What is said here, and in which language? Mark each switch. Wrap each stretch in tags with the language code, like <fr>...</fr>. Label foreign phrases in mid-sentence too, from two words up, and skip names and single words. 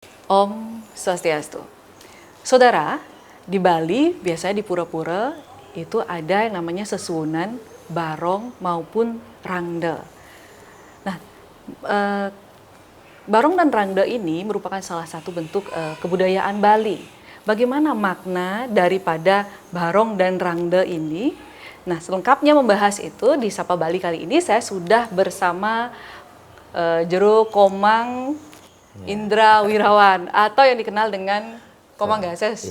<ban>Om Swastiastu.</ban> <id>Saudara, di Bali biasanya di pura-pura itu ada yang namanya sesuwunan, barong maupun rangde. Nah, eh, barong dan rangde ini merupakan salah satu bentuk kebudayaan Bali. Bagaimana makna daripada barong dan rangde ini? Nah, selengkapnya membahas itu di Sapa Bali kali ini saya sudah bersama Jero Komang Indra Wirawan atau yang dikenal dengan Komang Gases.</id>